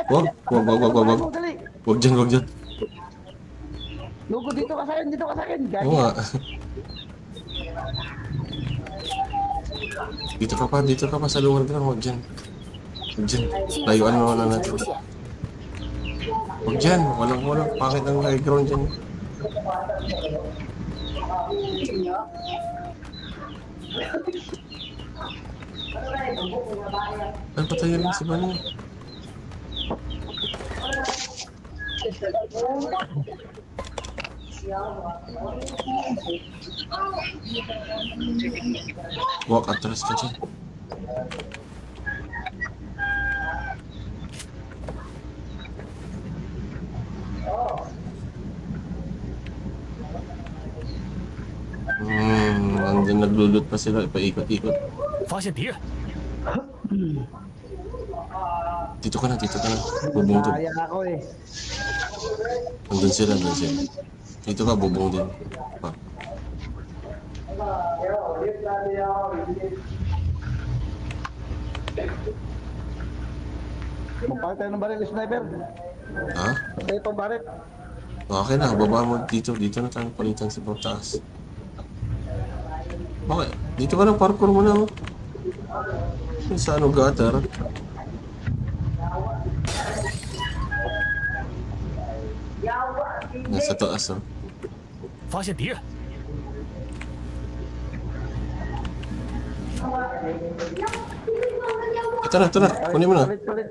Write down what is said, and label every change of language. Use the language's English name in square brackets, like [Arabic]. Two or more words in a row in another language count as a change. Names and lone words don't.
[Filipino] Wag. Dali. Wag dyan. Lugo, dito ka sa akin. Oo nga. Dito ka pa sa lugar ka. Wag dyan. Layuan mo na [Chinese] 进 [Filipino] natin. [Chinese] 出现， [Filipino] Wag dyan. Walang. Bakit ang [English] high ground [Filipino] dyan? Ay, patayin lang si Bani. Walk atras ka dyan. Andun naglulot pa sila, ipaikot-ikot. [Chinese] 发现敌人， [Filipino] Dito ka na. Bubong doon. Kaya ako eh. Andun sila. Dito ka, bubong din. Pa. Magpakit tayo ng baril, sniper. Ha? Tayo itong baril. Okay na, baba mo dito. Dito na tayo palitan sa taas. Okay, dito ka na, parkour mo na. Oh. Sa ano gutter. Nasa taas, oh. [Chinese] 发现敌人， [Filipino] Ito na. Kunin mo na. Palit.